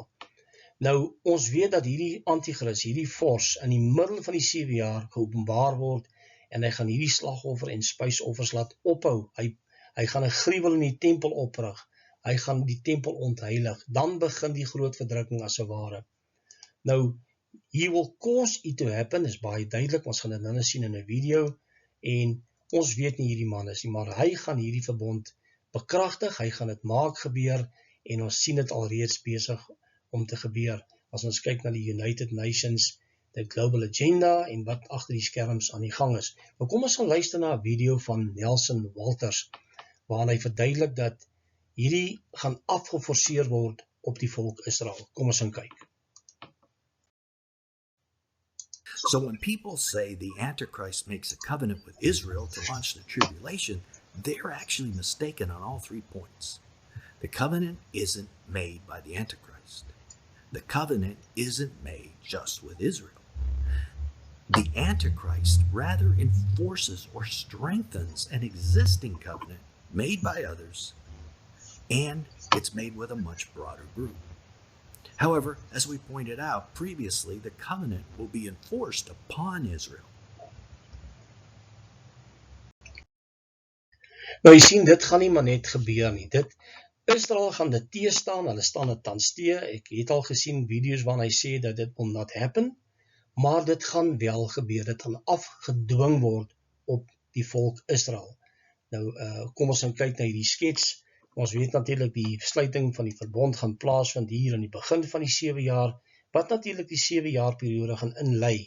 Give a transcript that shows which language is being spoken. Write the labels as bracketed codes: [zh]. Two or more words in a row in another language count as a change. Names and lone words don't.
[af] Nou, ons weet dat hierdie antichrist, hierdie vors, in die middel van die 7 jaar geopenbaar word, en hy gaan hierdie slagoffer en spysoffers laat ophou. Hy gaan 'n gruwel in die tempel oprig. Hy gaan die tempel ontheilig. Dan begin die groot verdrukking as 'n ware. Nou, [en] he will cause it to happen, [af] is baie duidelik, ons gaan dit nou sien in 'n video, en ons weet nie hierdie man is nie, maar hy gaan hierdie verbond bekragtig, hy gaan dit maak gebeur, en ons sien dit alreeds besig om te gebeur. As ons kyk na die United Nations, die Global Agenda, en wat agter die skerms aan die gang is. Nou kom ons gaan luister na 'n video van Nelson Walters, waarin hy verduidelik dat hierdie gaan afgeforceer word op die volk Israel. Kom ons gaan kyk. [en] So when people say the Antichrist makes a covenant with Israel to launch the tribulation, they're actually mistaken on all 3 points. The covenant isn't made by the Antichrist. The covenant isn't made just with Israel. The Antichrist rather enforces or strengthens an existing covenant made by others, and it's made with a much broader group. However, as we pointed out previously, the covenant will be enforced upon Israel. [af] Nou jy sien, dit gaan nie maar net gebeur nie. Israel gaan dit teestaan, hulle staan dit tans tee. Ek het al gesien video's waarin hy sê dat dit [en] will not happen, [af] maar dit gaan wel gebeur. Dit gaan afgedwing word op die volk Israel. Nou, kom ons kyk na hierdie skets. Ons weet natuurlik die sluiting van die verbond gaan plaasvind hier aan die begin van die 7 jaar, wat natuurlik die 7 jaar periode gaan inlei.